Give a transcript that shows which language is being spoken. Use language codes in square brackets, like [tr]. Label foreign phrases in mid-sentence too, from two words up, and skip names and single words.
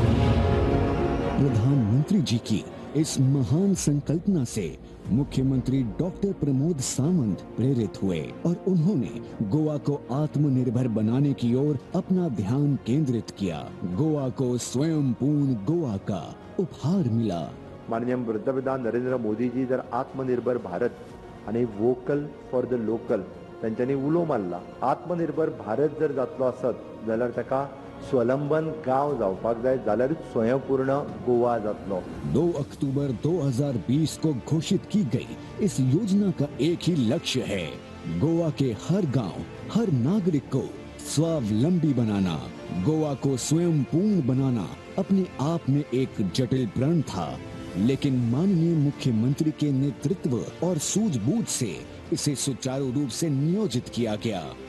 [hi] प्रधानमंत्री जी की इस महान संकल्पना से मुख्यमंत्री डॉक्टर प्रमोद सावंत प्रेरित हुए और उन्होंने गोवा को आत्मनिर्भर बनाने की ओर अपना ध्यान केंद्रित किया। गोवा को स्वयं पूर्ण गोवा का उपहार मिला। [kok] माननीय पंतप्रधान नरेंद्र मोदी जी जर आत्मनिर्भर भारत आणि [en] vocal for the local [kok] त्यांच्यानी उलो मारला। आत्मनिर्भर भारत जर जातलो आसत जाल्यार ताका स्वलंबन गांव जावपाक जाय, जाल्यार स्वयंपूर्ण गोवा जातलो। [hi] 2 अक्टूबर 2020 को घोषित की गई इस योजना का एक ही लक्ष्य है, गोवा के हर गांव, हर नागरिक को स्वावलंबी बनाना। गोवा को स्वयं पूर्ण बनाना अपने आप में एक जटिल प्रण था, लेकिन माननीय मुख्यमंत्री के नेतृत्व और सूझबूझ से इसे सुचारू रूप से नियोजित किया गया।